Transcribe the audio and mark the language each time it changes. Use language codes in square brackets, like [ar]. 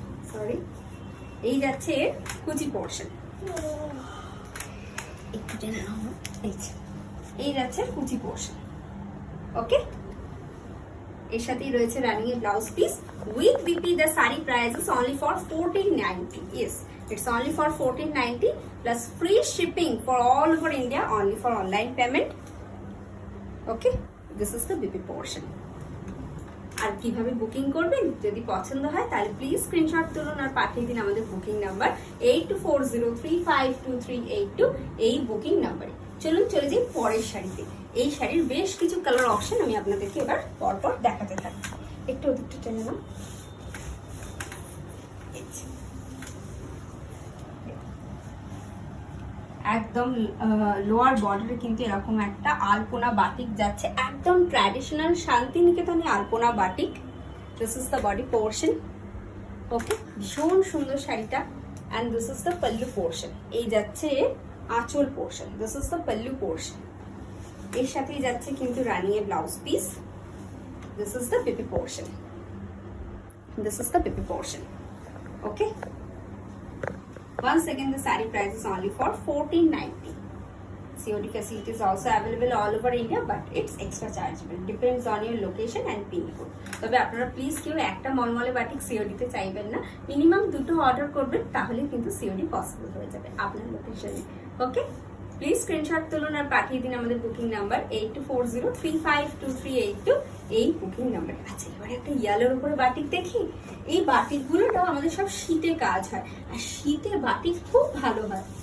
[bn] Sorry, এই যাচ্ছে কুচি পোর্শন, একটু টেনে নাও, এই যাচ্ছে কুচি পোর্শন। ওকে, এর সাথেই রয়েছে রানিং এর blouse piece with BP. [en] The sari price is only for 1490। Yes, it's only for 1490 plus free shipping for all over India, only for online payment. Okay, this is the BP portion. [bn] আর কিভাবে booking করবেন, যদি পছন্দ হয় তাহলে please screenshot তুলুন আর পাঠিয়ে দিন আমাদের বুকিং নাম্বার 8240352382, এই বুকিং নাম্বারে। চলুন চলে যাই পরের শাড়িতে। এই শাড়ির বেশ কিছু কালার অপশন আমি আপনাদেরকে এবার পরপর দেখাতে থাকি। একটু ওদিকটা টেনে নাও। একদম লোয়ার বর্ডারে কিন্তু এরকম একটা আলপনা বাটিক যাচ্ছে, একদম traditional শান্তিনিকেতনী Alpana batik. [en] This is the body portion. Okay, [bn] ভীষণ সুন্দর শাড়িটা। [en] And this is the pallu portion. [bn] এই যাচ্ছে আঁচল portion, [en] This is the pallu portion. [bn] এর সাথেই যাচ্ছে কিন্তু রানিং এর blouse piece. [en] This is the PP portion, this is the PP portion. Okay, once again the saree price is only for 1490. COD facility is also available all over India, but it's extra chargeable, depends on your location and pin code. [bn] তবে আপনারা please কেউ একটা মলমলে batik COD তে চাইবেন না, minimum দুটো order করবেন, তাহলে কিন্তু COD পসিবল হয়ে যাবে আপনার লোকেশনে। ওকে, প্লিজ স্ক্রিনশট তুলুন আর পাঠিয়ে দিন আমাদের বুকিং নাম্বার 8240352382, এই বুকিং নাম্বারে। আচ্ছা, এবারে একটা ইয়েলোর উপরে বাটিক দেখি। এই বাটিকগুলোটাও আমাদের সব শীতে কাজ হয়, আর শীতে বাটিক খুব ভালো হয়।